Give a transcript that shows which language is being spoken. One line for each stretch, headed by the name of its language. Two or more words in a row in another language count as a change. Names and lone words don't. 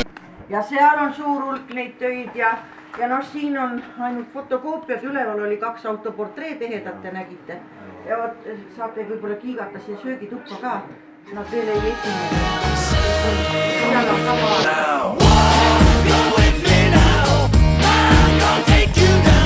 Estonian: Ja seal on suur hulk neid töid ja noh, siin on ainult fotokoopiad, üleval oli 2 autoportreed ehedat te nägite. Ja võt, saate võib-olla kiigata siia söögituppa ka. Nad veel ei esine. Seal on sama.
English: Go with me now. I'll take you down.